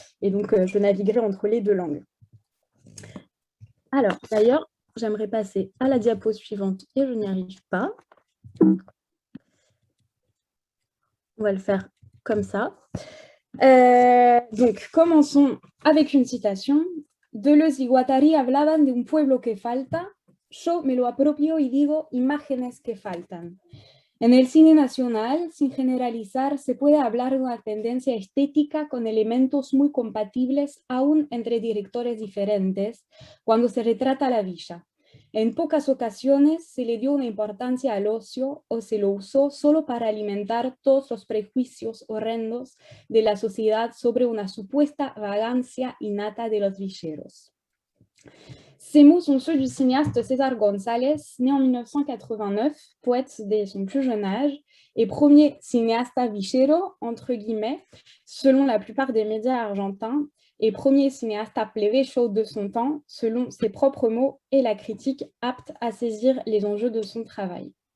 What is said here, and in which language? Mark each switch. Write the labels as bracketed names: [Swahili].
[French] Et donc, je naviguerai entre les deux langues. Alors, d'ailleurs, j'aimerais passer à la diapo suivante et je n'y arrive pas. On va le faire comme ça. Donc, commençons avec une citation. [Spanish] Deleuze y Guattari hablaban de un pueblo que falta. Yo me lo apropio y digo imágenes que faltan. En el cine nacional, sin generalizar, se puede hablar de una tendencia estética con elementos muy compatibles aún entre directores diferentes cuando se retrata la villa. En pocas ocasiones se le dio una importancia al ocio o se lo usó solo para alimentar todos los prejuicios horrendos de la sociedad sobre una supuesta vagancia innata de los villeros. [French] Ces mots sont ceux du cinéaste César González, né en 1989, poète dès son plus jeune âge, et premier cinéasta villero, entre guillemets, selon la plupart des médias argentins, et premier cinéasta plebeyo de son temps, selon ses propres mots et la critique apte à saisir les enjeux de son travail.